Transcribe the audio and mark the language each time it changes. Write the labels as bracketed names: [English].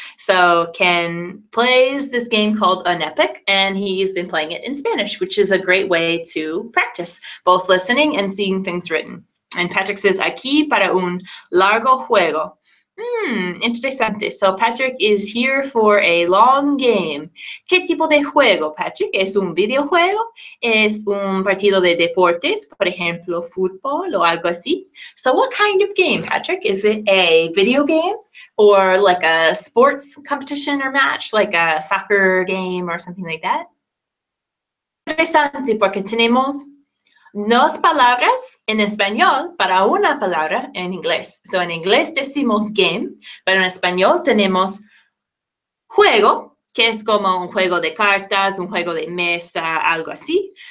[English] So Ken plays this game called An Epic, and he's been playing it in Spanish, which is a great way to practice, both listening and seeing things written. And Patrick says, [Spanish] aquí para un largo juego. Interesante. [English] So Patrick is here for a long game. [Spanish] ¿Qué tipo de juego, Patrick? ¿Es un videojuego? ¿Es un partido de deportes, por ejemplo, fútbol o algo así? [English] So what kind of game, Patrick? Is it a video game or like a sports competition or match, like a soccer game or something like that? [Spanish] Interesante, porque tenemos dos palabras en español para una palabra en inglés. So en inglés decimos game, pero en español tenemos juego, que es como un juego de cartas, un juego de mesa, algo así.